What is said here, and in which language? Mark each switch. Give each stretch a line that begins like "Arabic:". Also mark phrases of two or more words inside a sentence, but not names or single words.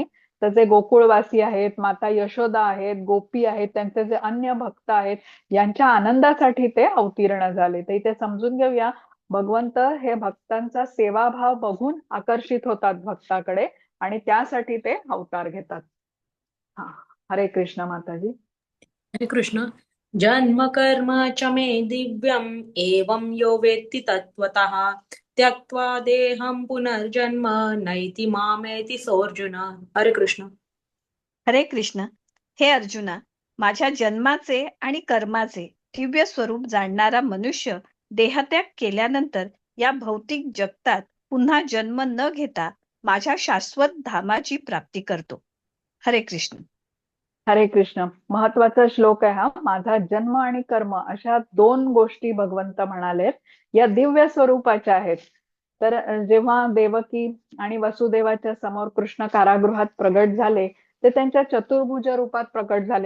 Marathi: तर जे गोकुळवासी आहेत, माता यशोदा आहेत, गोपी आहेत, त्यांचे जे अन्य भक्त आहेत, यांच्या आनंदासाठी ते अवतीर्ण झाले. तर इथे समजून घेऊया, भगवंत हे भक्तांचा सेवाभाव बघून आकर्षित होतात भक्ताकडे आणि त्यासाठी ते अवतार घेतात. हा. हरे कृष्ण माताजी. हरे कृष्ण.
Sanskrit: जन्म कर्म च मे दिव्यम् एवं यो वेत्ति तत्त्वतः त्यक्त्वा देहं पुनर्जन्म नैति मामेति सोऽर्जुन.
Marathi: हरे कृष्ण. हरे कृष्ण. हे अर्जुना, माझ्या जन्माचे आणि कर्माचे दिव्य स्वरूप जाणणारा मनुष्य देहत्याग केल्यानंतर या भौतिक जगतात पुन्हा जन्म न घेता माझ्या शाश्वत धामाची प्राप्ती करतो. हरे कृष्ण. हरे कृष्ण. महत्वाचा श्लोक आहे हा. माझा जन्म आणि कर्म अशा दोन गोष्टी भगवंत म्हणालेत या दिव्य स्वरूपाच्या आहेत. तर जेव्हा देवकी आणि वसुदेवाच्या समोर कृष्ण कारागृहात प्रगट झाले, ते त्यांच्या चतुर्भुज रूपात प्रकट झाले.